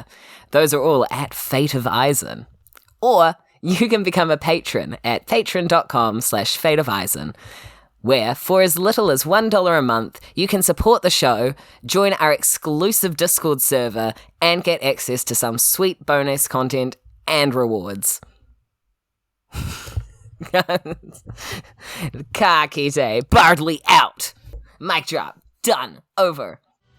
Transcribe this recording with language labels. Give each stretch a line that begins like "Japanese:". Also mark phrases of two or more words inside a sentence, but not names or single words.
English: Those are all at Fate of Isen. Or you can become a patron at patreon.com/Fate of Isen, where for as little as $1 a month, you can support the show, join our exclusive Discord server, and get access to some sweet bonus content and rewards.
Māori: Ka kite,
English: Bardley out. Mic drop. Done. Over.